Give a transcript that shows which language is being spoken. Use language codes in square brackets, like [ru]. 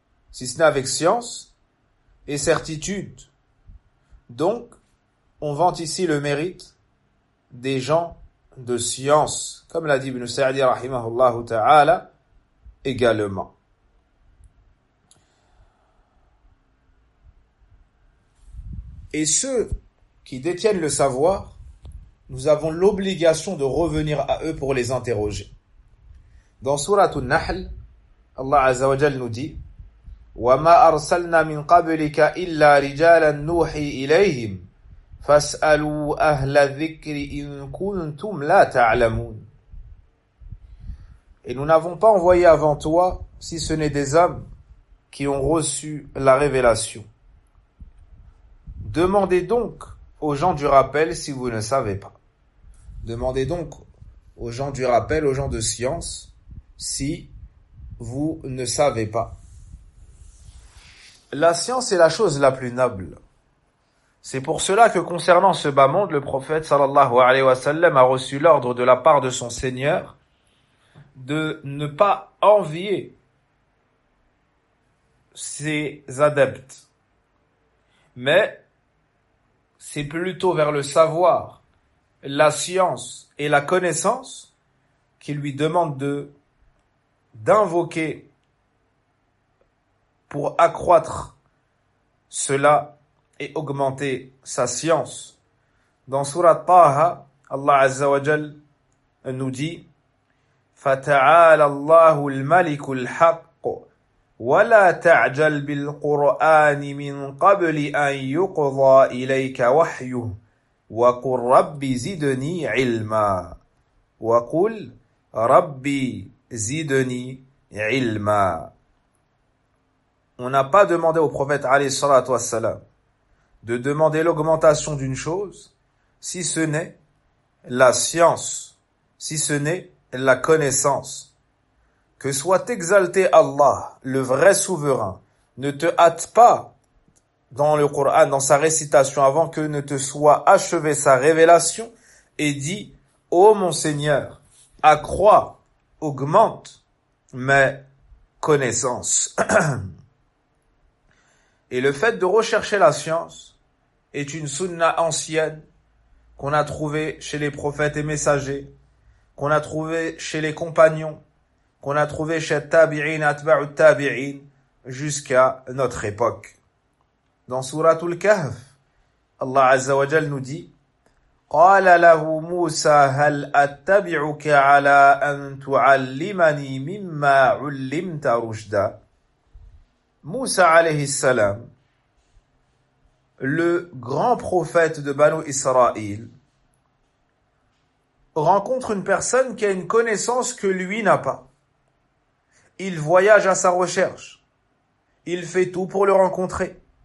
[fr] Si ce n'est avec science et certitude. Donc, on vante ici le mérite des gens de science, comme l'a dit Ibn Sa'di rahimahullah ta'ala également. Et ceux qui détiennent le savoir, nous avons l'obligation de revenir à eux pour les interroger. Dans sourate An-Nahl, Allah Azza wa Jal nous dit [ar] وَمَا أَرْسَلْنَا مِنْ قَبْلِكَ إِلَّا رِجَالًا نُوحِي إِلَيْهِمْ فَاسْأَلُوا أَهْلَ الذِّكْرِ إِن كُنْتُمْ لَا تَعْلَمُونَ. [fr] Et nous n'avons pas envoyé avant toi, si ce n'est des hommes qui ont reçu la révélation. Demandez donc aux gens du rappel si vous ne savez pas. Demandez donc aux gens du rappel, aux gens de science, si vous ne savez pas. La science est la chose la plus noble. C'est pour cela que concernant ce bas monde, le prophète sallallahu alayhi wa sallam a reçu l'ordre de la part de son Seigneur de ne pas envier ses adeptes. Mais c'est plutôt vers le savoir, la science et la connaissance qu'il lui demande d'invoquer pour accroître cela et augmenter sa science. Dans sourate Taha, Allah Azza wa Jal nous dit [ar] فَتَعَالَ اللَّهُ الْمَلِكُ الْحَقُّ وَلَا تَعْجَلْ بِالْقُرْآنِ مِنْ قَبْلِ أَنْ يُقْضَى إِلَيْكَ وَحْيُهُ وَقُلْ رَبِّ زِدْنِي عِلْمًا وَقُلْ رَبِّ زِدْنِي عِلْمًا. [fr] On n'a pas demandé au prophète alayhi salatu wassalam de demander l'augmentation d'une chose, si ce n'est la science, si ce n'est la connaissance. Que soit exalté Allah, le vrai souverain, ne te hâte pas dans le Coran, dans sa récitation, avant que ne te soit achevée sa révélation, et dis, ô mon Seigneur, accrois, augmente mes connaissances. Et le fait de rechercher la science est une sunna ancienne qu'on a trouvée chez les prophètes et messagers, qu'on a trouvée chez les compagnons, qu'on a trouvée chez tabi'in, atba'u tabi'in, jusqu'à notre époque. Dans Sourate Al-Kahf, Allah Azza wa Jal nous dit: [ar] قال له موسى هل أتبعك على أن تعلمني مما علمت رشدا. موسى عليه السلام, [fr] le grand prophète de Banu Israël, rencontre une personne qui a une connaissance que lui n'a pas. Il voyage à sa recherche. Il fait tout pour le rencontrer.